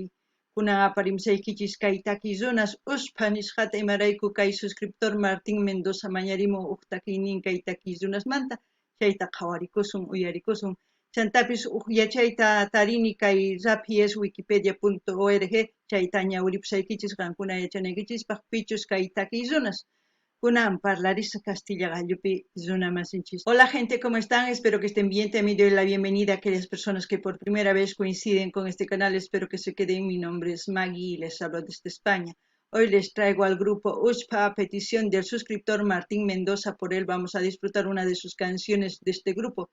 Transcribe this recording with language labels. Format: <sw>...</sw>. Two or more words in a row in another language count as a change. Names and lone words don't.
<qu>Kunan aparimsaykichis kay takiy runas uspa nisqata imarayku kay suscriptor Martín Mendoza mañarimun uq takiynin kay takiy runasmanta chayta qhawarikusun uyarikusun. Chantapis yachayta tarini kay rapies wikipedia.org chayta ñawripusaykichis qankuna yachanaykichispaq pichus kay takiy runas. Kunan parlaris Castilla gallupi runamasinchis.</qu> <es>Hola gente, ¿cómo están? Espero que estén bien. También doy la bienvenida a aquellas personas que por primera vez coinciden con este canal. Espero que se queden. Mi nombre es Maggie y les hablo desde España. Hoy les traigo al grupo USPA a petición del suscriptor Martín Mendoza. Por él vamos a disfrutar una de sus canciones de este grupo.</es>